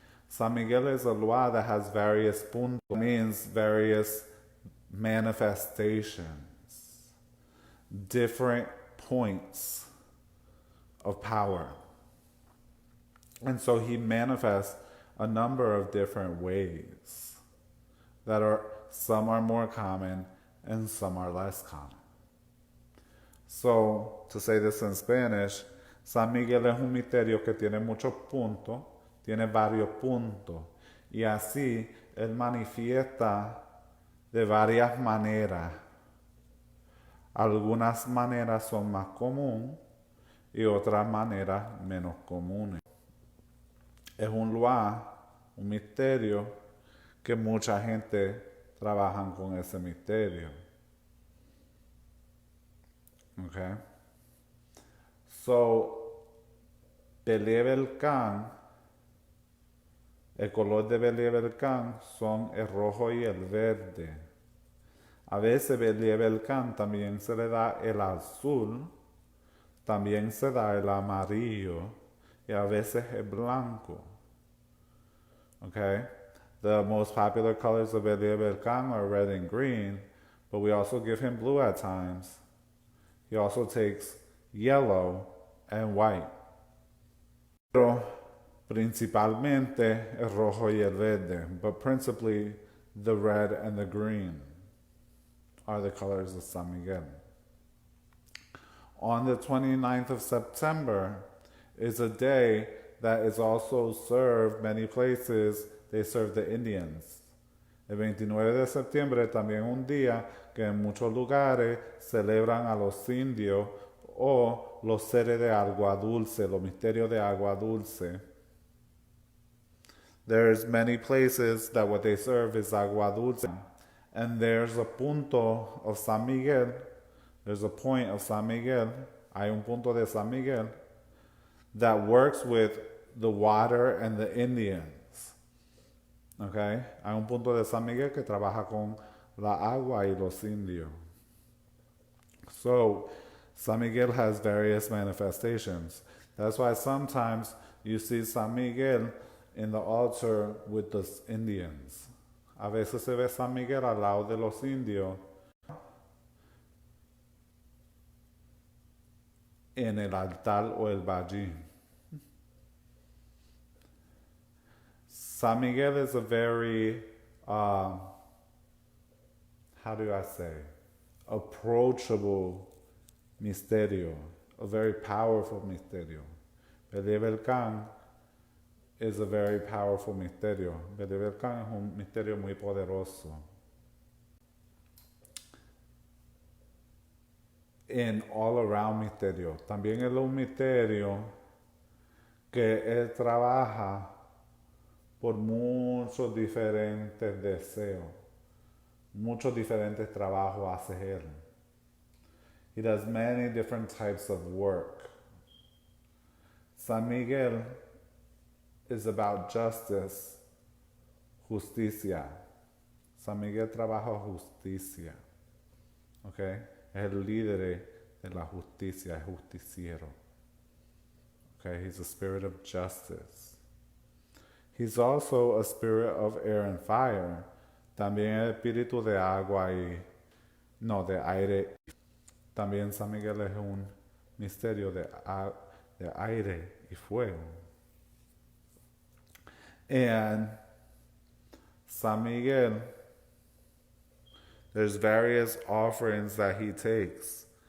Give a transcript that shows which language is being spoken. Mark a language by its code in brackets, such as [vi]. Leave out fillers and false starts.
[en] San Miguel is a lua that has various puntos, means various manifestations, different points of power. And so he manifests a number of different ways that are, some are more common and some are less common. So, to say this in Spanish, [es] San Miguel es un misterio que tiene muchos puntos, tiene varios puntos, y así él manifiesta de varias maneras. Algunas maneras son más comunes y otras maneras menos comunes. Es un lugar, un misterio, que mucha gente trabaja con ese misterio. [en] Okay? So, [es] Belie Belcan, el color de Belie Belcan son el rojo y el verde. A veces Belie Belcan también se le da el azul, también se da el amarillo y a veces el blanco. [en] Okay? The most popular colors of Belie Belcan are red and green, but we also give him blue at times. He also takes yellow and white. [es] Pero principalmente el rojo y el verde, [en] but principally the red and the green are the colors of San Miguel. On the 29th of September is a day that is also served many places. They serve the Indians. [es] El 29 de septiembre también un día que en muchos lugares celebran a los indios o los seres de agua dulce, los misterios de agua dulce. [en] There's many places that what they serve is [es] agua dulce. [en] And there's a punto of San Miguel, there's a point of San Miguel, [es] hay un punto de San Miguel [en] that works with the water and the Indians. Okay? [es] Hay un punto de San Miguel que trabaja con la agua y los indios. [en] So, San Miguel has various manifestations. That's why sometimes you see San Miguel in the altar with the Indians. [es] A veces se ve San Miguel al lado de los indios en el altar o el bajín. [en] San Miguel is a very, how do I say, approachable misterio, a very powerful misterio. Belie Belcan is a very powerful misterio. [es] Belie Belcan es un misterio muy poderoso. [en] In all around misterio. [es] También es un misterio que él trabaja por muchos diferentes deseos, muchos diferentes trabajos hace él. [en] He does many different types of work. San Miguel is about justice, justicia. [es] San Miguel trabaja justicia. [en] Okay? [es] Es el líder de la justicia, es justiciero. [en] Okay? He's a spirit of justice. He's also a spirit of air and fire. [es] También el espíritu de agua de aire. También San Miguel es un misterio de aire y fuego. [en] And San Miguel, there's various offerings that he takes.